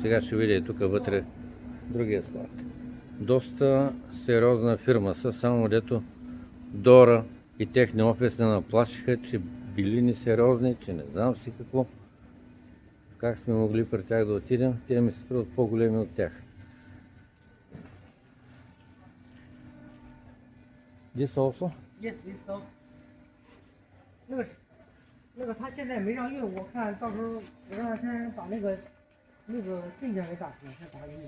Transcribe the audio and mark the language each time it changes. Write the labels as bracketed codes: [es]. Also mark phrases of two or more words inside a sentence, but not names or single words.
[bg] Сега ще видя и тук вътре другия склад. Доста сериозна фирма са, само дето Дора и техния офис не наплашиха, че били несериозни, че не знам си какво. Как сме могли при тях да отидем, те ми се струват по-големи от тях. [en] This also? Yes, this also. [zh] 那个他现在没让运，我看到时候我让他先把那个证件给打出来，再打给你。